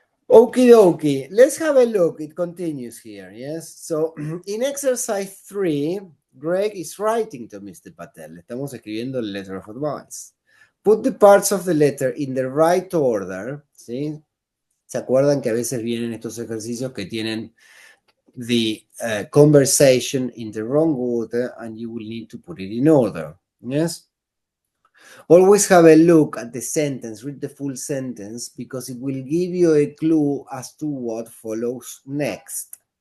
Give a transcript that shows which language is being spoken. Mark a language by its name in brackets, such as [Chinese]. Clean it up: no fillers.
[English] Okie dokie, let's have a look. It continues here, yes? So, in exercise 3, Greg is writing to Mr. Patel. [Spanish] Estamos escribiendo el [English] letter of advice. Put the parts of the letter in the right order, ¿sí? [Spanish] ¿Se acuerdan que a veces vienen estos ejercicios que tienen [English] the conversation in the wrong order and you will need to put it in order, yes? Always have a look at the sentence, read the full sentence, because it will give you a clue as to what follows next.